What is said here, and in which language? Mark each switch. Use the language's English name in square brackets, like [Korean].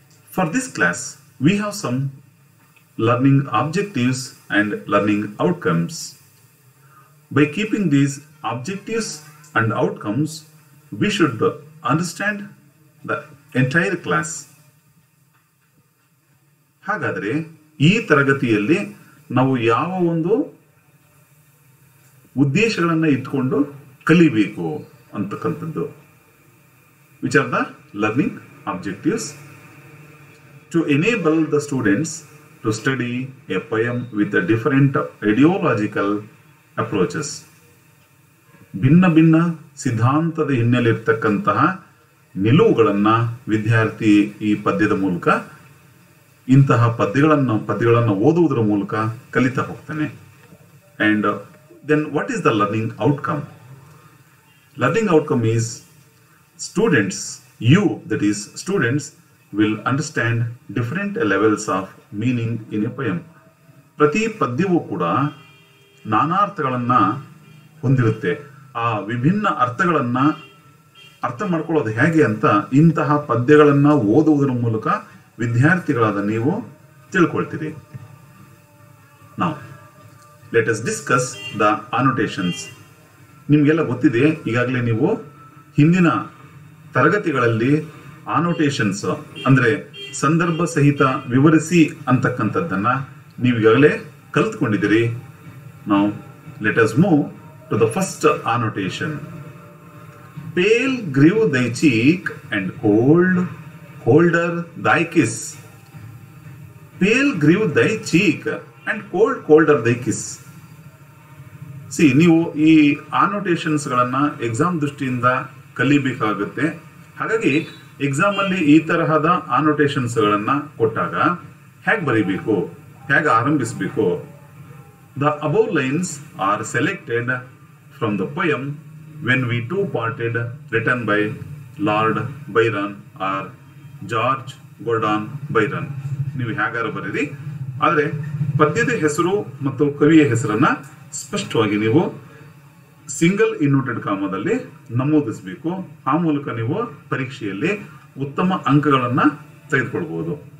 [English] For this class, we have some learning objectives and learning outcomes. By keeping these objectives and outcomes, we should understand the entire class. [Kannada] ಹಾಗಾದರೆ ಈ ತರಗತಿಯಲ್ಲಿ ನಾವು ಯಾವ ಒಂದು ಉದ್ದೇಶಗಳನ್ನು ಇಟ್ಕೊಂಡು ಕಲಿಬೇಕು ಅಂತಕ್ಕಂಥದ್ದು. [English] Which are the learning objectives? To enable the students to study a poem with a different ideological approaches. [Kannada] ಭಿನ್ನ ಭಿನ್ನ ಸಿದ್ಧಾಂತದ ಹಿನ್ನೆಲೆ ಇರ್ತಕ್ಕಂತಹ ನಿಲುವುಗಳನ್ನು ವಿದ್ಯಾರ್ಥಿ ಈ ಪದ್ಯದ ಮೂಲಕ ಇಂತಹ ಪದ್ಯಗಳನ್ನು ಓದುವುದರ ಮೂಲಕ ಕಲಿತಾ ಹೋಗ್ತಾನೆ. [English] And then what is the learning outcome? Learning outcome is students, that is students will understand different levels of meaning in a poem. [Kannada] ಪ್ರತಿ ಪದ್ಯವೂ ಕೂಡ ನಾನಾ ಅರ್ಥಗಳನ್ನು ಹೊಂದಿರುತ್ತೆ. ಆ ವಿಭಿನ್ನ ಅರ್ಥಗಳನ್ನು ಅರ್ಥ ಮಾಡ್ಕೊಳ್ಳೋದು ಹೇಗೆ ಅಂತ ಇಂತಹ ಪದ್ಯಗಳನ್ನು ಓದುವುದರ ಮೂಲಕ ವಿದ್ಯಾರ್ಥಿಗಳಾದ ನೀವು ತಿಳ್ಕೊಳ್ತೀರಿ. [English] Now, let us discuss the annotations. [Kannada] ನಿಮಗೆಲ್ಲ ಗೊತ್ತಿದೆ, ಈಗಾಗಲೇ ನೀವು ಹಿಂದಿನ ತರಗತಿಗಳಲ್ಲಿ ಆನೋಟೇಷನ್ಸ್ ಅಂದರೆ ಸಂದರ್ಭ ಸಹಿತ ವಿವರಿಸಿ ಅಂತಕ್ಕಂಥದ್ದನ್ನು ನೀವೀಗಾಗಲೇ ಕಲಿತ್ಕೊಂಡಿದ್ದೀರಿ. [English] Now, let us move to the first annotation. Pale grew thy cheek and colder thy kiss. Pale grew thy cheek and colder thy kiss. [Kannada] See, ನೀವು ಈ ಆನೋಟೇಷನ್ಸ್ಗಳನ್ನು ಎಕ್ಸಾಮ್ ದೃಷ್ಟಿಯಿಂದ ಕಲಿಬೇಕಾಗುತ್ತೆ. ಹಾಗಾಗಿ ಎಕ್ಸಾಮಲ್ಲಿ ಈ ತರಹದ ಆನೋಟೇಷನ್ಸ್ಗಳನ್ನು ಕೊಟ್ಟಾಗ ಹೇಗೆ ಬರೀಬೇಕು, ಹೇಗೆ ಆರಂಭಿಸಬೇಕು? [English] The above lines are selected from the poem When We Two Parted, written by Lord Byron or George Gordon Byron. [Kannada] ನೀವು ಹೇಗಾರು ಬರೀರಿ, ಆದರೆ ಪದ್ಯದ ಹೆಸರು ಮತ್ತು ಕವಿಯ ಹೆಸರನ್ನ ಸ್ಪಷ್ಟವಾಗಿ ನೀವು ಸಿಂಗಲ್ ಇನ್ವರ್ಟೆಡ್ ಕಾಮದಲ್ಲಿ ನಮೂದಿಸಬೇಕು. ಆ ಮೂಲಕ ನೀವು ಪರೀಕ್ಷೆಯಲ್ಲಿ ಉತ್ತಮ ಅಂಕಗಳನ್ನು ತೆಗೆದುಕೊಳ್ಬಹುದು.